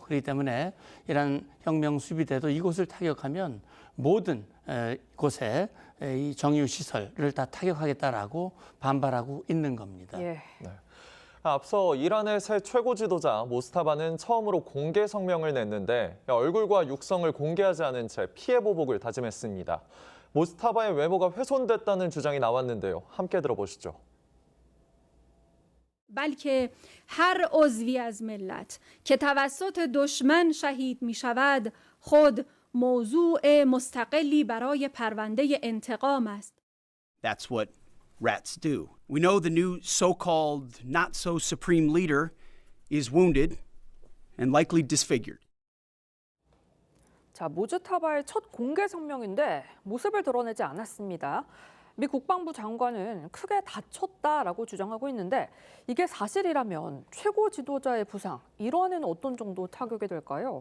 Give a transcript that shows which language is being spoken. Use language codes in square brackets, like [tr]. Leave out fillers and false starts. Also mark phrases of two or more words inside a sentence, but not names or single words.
[ko] 그렇기 때문에 이란 혁명 수비대도 이곳을 타격하면 모든 곳에 이 정유 시설을 다 타격하겠다라고 반발하고 있는 겁니다. 예. 네. 앞서 이란의 새 최고 지도자 모스타바는 처음으로 공개 성명을 냈는데 얼굴과 육성을 공개하지 않은 채 피해 보복을 다짐했습니다. 모스타바의 외모가 훼손됐다는 주장이 나왔는데요. 함께 들어보시죠. [fa] بلکه هر عضوی از ملت که توسط دشمن شهید می شود خود موضوع مستقلی برای پرونده انتقام است. [en] That's what rats do. We know the new so-called not-so-supreme leader is wounded and likely disfigured. [ko] 자, 모즈타바의 첫 공개 성명인데 모습을 드러내지 않았습니다. 미 국방부 장관은 크게 다쳤다라고 주장하고 있는데 이게 사실이라면 최고 지도자의 부상, 일원에는 어떤 정도 타격이 될까요?